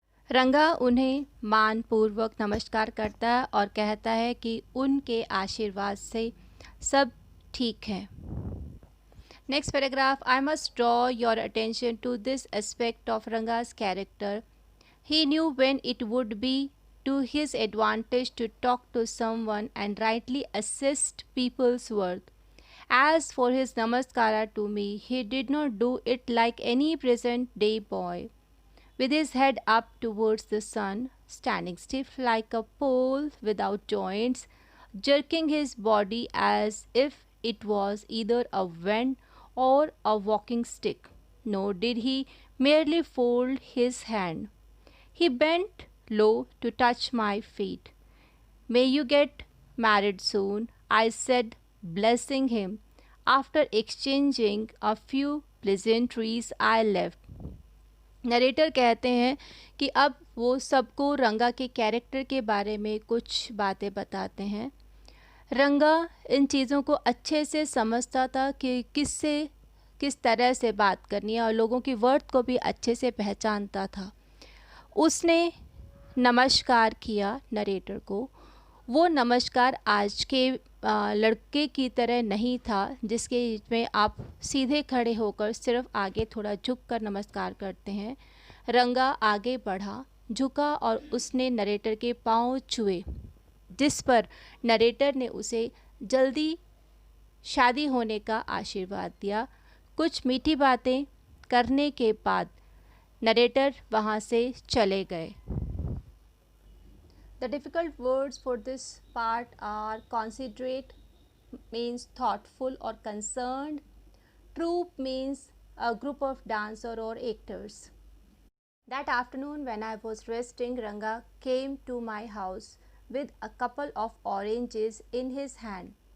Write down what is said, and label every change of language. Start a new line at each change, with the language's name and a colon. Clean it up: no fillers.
Hindi: रंगा उन्हें मानपूर्वक नमस्कार करता है और कहता है कि उनके आशीर्वाद से सब ठीक है।
English: Next paragraph, I must draw your attention to this aspect of Ranga's character. He knew when it would be to his advantage to talk to someone and rightly assess people's worth. As for his namaskara to me, he did not do it like any present day boy, with his head up towards the sun, standing stiff like a pole without joints, jerking his body as if it was either a vent or a walking stick. Nor did he merely fold his hand. He bent low to touch my feet. "May you get married soon," I said, blessing him. After exchanging a few pleasantries, I left.
Hindi: Narrator कहते हैं कि अब वो सबको रंगा के character के बारे में कुछ बातें बताते हैं। रंगा इन चीज़ों को अच्छे से समझता था कि किस तरह से बात करनी है और लोगों की वर्थ को भी अच्छे से पहचानता था। उसने नमस्कार किया नरेटर को। वो नमस्कार आज के लड़के की तरह नहीं था जिसके में आप सीधे खड़े होकर सिर्फ आगे थोड़ा झुक कर नमस्कार करते हैं। रंगा आगे बढ़ा, झुका और उसने नरेटर के पांव छुए, जिस पर नरेटर ने उसे जल्दी शादी होने का आशीर्वाद दिया। कुछ मीठी बातें करने के बाद नरेटर वहाँ से चले गए।
English: The difficult words for this part are considerate means thoughtful or concerned. Troupe means a group of dancer or actors. That afternoon when I was resting, Ranga came to my house with a couple of oranges in his hand.